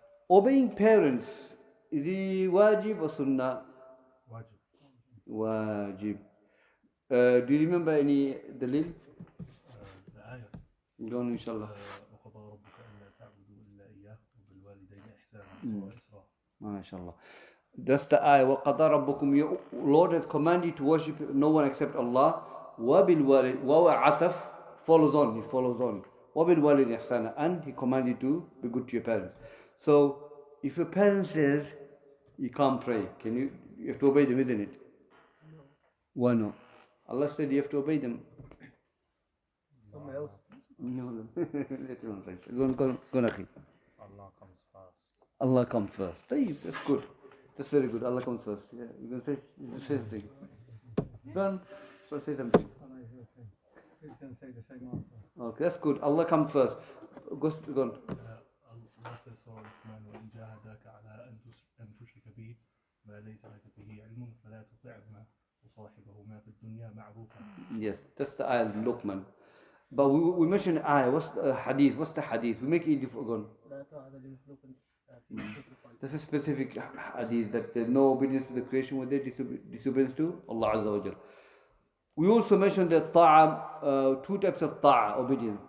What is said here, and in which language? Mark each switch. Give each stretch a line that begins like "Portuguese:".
English: Obeying parents, is it wajib or sunnah? Wajib. Do you remember any dalil? The ayah. Go on, inshallah.
Arabic: وقضى ربك ألا تعبدوا إلا إياه وبالوالدين إحسانا سورة إسراء.
English: MashaAllah. That's the ayah.
Arabic: وَقَضَى رَبُّكُمْ.
English: Your Lord has commanded you to worship no one except Allah.
Arabic: وَبِالْوَالِدِ.
English: وَعَتَفْ follows on. He follows on.
Arabic: وَبِالْوَالِدِ إِحْسَانًا.
English: And he commanded you to be good to your parents. So, if your parents says you can't pray, you have to obey them, isn't it? No. Why not? Allah said you have to obey them. Someone else. No. Later on, go on, Akhi. Allah comes first. Allah comes first. That's good. That's very good. Allah comes first. Yeah, you can say something. Done. So say something. You can say the same answer. Okay, that's good. Allah comes first. Go on. Allah says so
Arabic: وإن جاهداك على أن تشرك به ما ليس لك به علم فلا تطعهما وصاحبهما في الدنيا معروفا.
English: Yes, that's the ayah Luqman. But we mentioned ayah. What's the hadith? What's the hadith? We make it easy for God. That's a specific hadith that there's no obedience to the creation when they disobedience to Allah Azza wa Jal. We also mentioned that two types of obedience.